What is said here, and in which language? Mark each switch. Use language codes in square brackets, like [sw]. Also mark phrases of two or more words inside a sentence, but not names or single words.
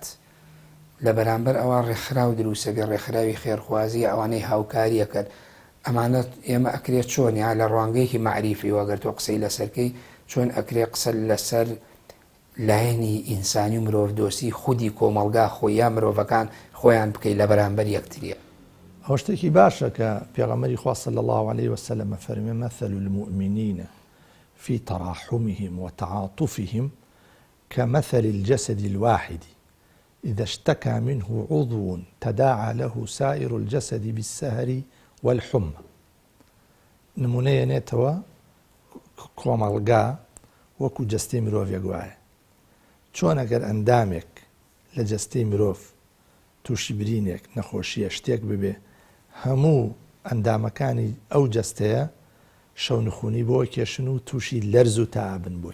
[ckb] لە بەرامبەر ئەوە ڕێکخراو دروستە بێ، ڕێکخراوی خێرخوازی ئەوانەی هاوکاریەکەن، ئەمانەت ئێمە ئەکرێت چۆن یا لە ڕوانگەیەکی معریفی وەگەر تۆ قسەی لەسەرکەی چۆن ئەکرێ قسە لەسەر لایەنی ئینسانی و مرۆڤ دۆستی خودی کۆمەڵگا خۆی یا مرۆڤەکان خۆیان بکەی لە بەرامبەر یەکتریە. ئەو شتێکی باشە کە پێغەمبەری خوا [ar] صلی الله عليه وسلم [ckb] فەرمێ [ar] مثل المؤمنين في تراحمهم وتعاطفهم كمثل الجسد الواحد إذا اشتكى منه عضو تداعى له سائر الجسد بالسهر والحمى. [ckb] نمونەیە نێتەوە کۆمەڵگا وەکو جەستەی مرۆڤێک وایە، چۆن ئەگەر ئەندامێک لە جەستەی مرۆڤ تووشی برینێک نەخۆشیە شتێک ببێ، هەموو ئەندامەکانی ئەو جەستەیە شەونخونی بۆ کێشن و تووشی لەرز و تەعابن بووی.